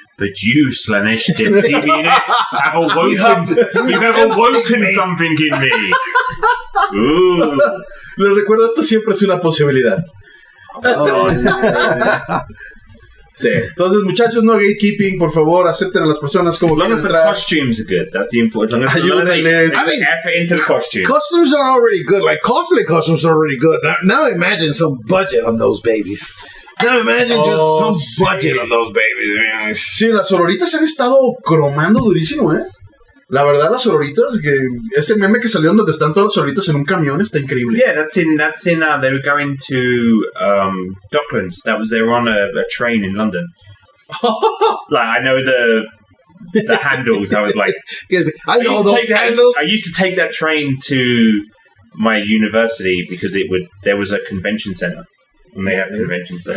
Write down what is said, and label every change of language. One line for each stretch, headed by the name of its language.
English: But you, Slanesh Deviant, have awoken something in me. Ooh.
Spanish: Les recuerdo, esto siempre es una posibilidad. Sí. Entonces, muchachos, no gatekeeping, por favor, acepten a las personas como quieren entrar.
English: As the costumes are good, that's the important. As long as they effort into the costume. Costumes are already good. Like, cosplay costumes are already good. Now imagine some budget on those babies. Now imagine just some budget on those babies.
Spanish: Sí, las sororitas han estado cromando durísimo, ¿eh? La verdad, las sororitas, que ese meme que salió donde están todas las sororitas en un camión está increíble.
English: Yeah, that's in they were going to Docklands. They were on a train in London. Like, I know the handles. I was like, I know those handles. I used to take that train to my university because there was a convention center and they have conventions there.